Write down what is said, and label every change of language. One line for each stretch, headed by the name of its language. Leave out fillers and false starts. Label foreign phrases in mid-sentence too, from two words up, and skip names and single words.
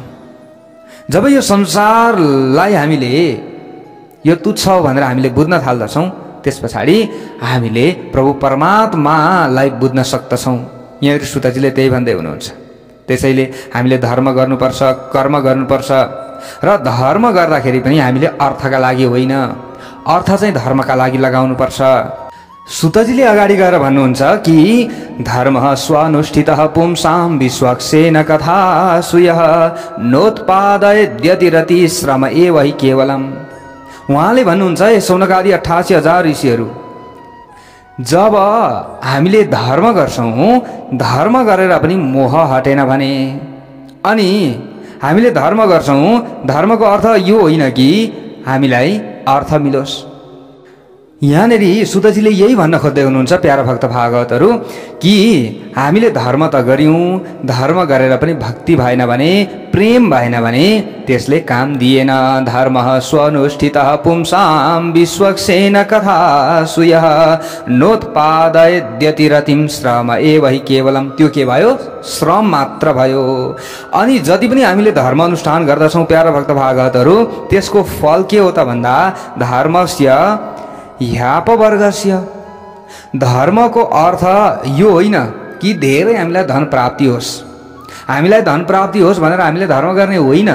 Nepali: जब यो संसारलाई हामीले यो तुच्छ हो भनेर हामीले बुझ्न थाल्दछौँ त्यस पछाडि हामीले प्रभु परमात्मालाई बुझ्न सक्दछौँ। यहाँ सुतजीले त्यही भन्दै हुनुहुन्छ। त्यसैले हामीले धर्म गर्नुपर्छ, कर्म गर्नुपर्छ र धर्म गर्दाखेरि पनि हामीले अर्थका लागि होइन, अर्थ चाहिँ धर्मका लागि लगाउनुपर्छ। सुतजीले अगाडि गएर भन्नुहुन्छ कि
Sanskrit: धर्म स्वानुष्ठितः पुंसां विश्वक्सेन कथा सुयः नोत्पादयद्यतिरति श्रम एव हि केवलम्।
Nepali: उहाँले भन्नुहुन्छ ए सौनकादि 88,000 ऋषिहरू, जब हामीले धर्म गर्छौँ, धर्म गरेर पनि मोह हटेन भने अनि हामीले धर्म गर्छौँ, धर्मको अर्थ यो होइन कि हामीलाई अर्थ मिलोस्। यहाँनिर सुतजीले यही भन्न खोज्दै हुनुहुन्छ प्यारा भक्त भागवतहरू कि हामीले धर्म त गर्यौँ, धर्म गरेर पनि भक्ति भएन भने, प्रेम भएन भने त्यसले काम दिएन।
Sanskrit: धर्म स्वनुष्ठितः पुंसां विश्वक्सेन कथा सुयः नोत्पादयद्यतिरतिं श्रम एव हि केवलम्।
Nepali: त्यो के भयो, श्रम मात्र भयो। अनि जति पनि हामीले धर्म अनुष्ठान गर्दछौँ प्यारा भक्त भागवतहरू, त्यसको फल के हो त भन्दा
Sanskrit: धर्मस्य ह्यापवर्गस्य।
Nepali: धर्मको अर्थ यो होइन कि धेरै हामीलाई धन प्राप्ति होस्, हामीलाई धन प्राप्ति होस् भनेर हामीले धर्म गर्ने होइन।